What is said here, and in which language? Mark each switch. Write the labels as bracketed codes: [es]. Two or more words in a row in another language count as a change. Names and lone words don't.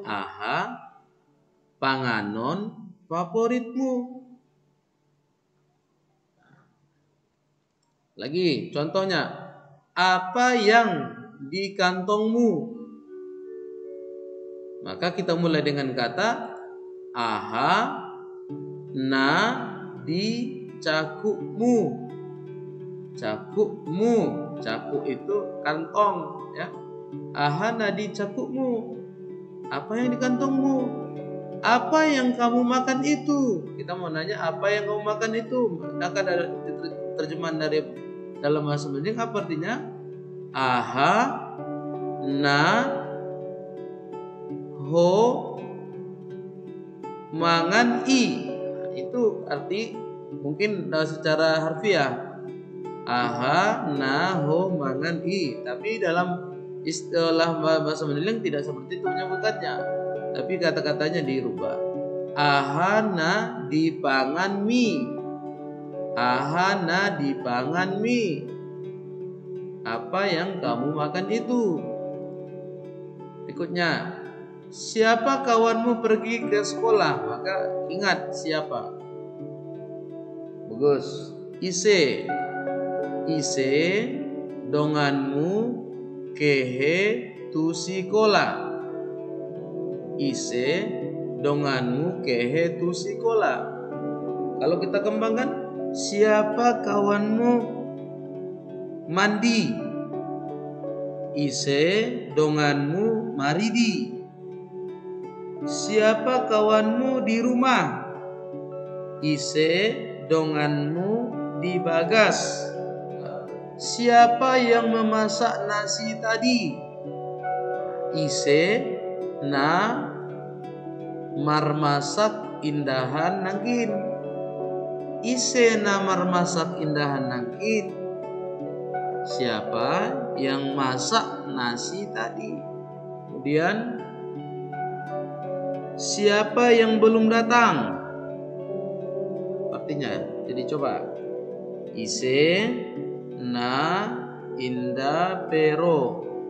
[btm] Aha panganon favoritmu. [id] Lagi contohnya, apa yang di kantongmu? Maka kita mulai dengan kata [btm] aha na di cakukmu. [id] Cakukmu, cakuk itu kantong ya. [btm] Ahana di cakukmu. [id] Apa yang di kantongmu? Apa yang kamu makan itu? Kita mau nanya apa yang kamu makan itu. Maka ada terjemahan dari dalam bahasa Mandailing apa artinya? [btm] Aha na ho mangan i. [id] Itu arti mungkin secara harfiah. [btm] aha, na, ho, mangan, i. [id] Tapi dalam istilah bahasa Mandailing tidak seperti itu penyebutannya. Tapi kata-katanya dirubah. [btm] Aha, na, dipangan mi. Aha, na, dipangan mi. [id] Apa yang kamu makan itu? Berikutnya, siapa kawanmu pergi ke sekolah? Maka ingat siapa. Bagus. [btm] Ise. Ise donganmu kehe tu sikola. Ise donganmu kehe tu sikola. [id] Kalau kita kembangkan, siapa kawanmu mandi? [btm] Ise donganmu maridi. [id] Siapa kawanmu di rumah? [btm] Ise donganmu di bagas. [id] Siapa yang memasak nasi tadi? [btm] Ise na marmasak indahan nangkin. Ise na marmasak indahan nangkin. [id] Siapa yang masak nasi tadi? Kemudian, siapa yang belum datang? Artinya, jadi coba. [btm] Ise na inda pero.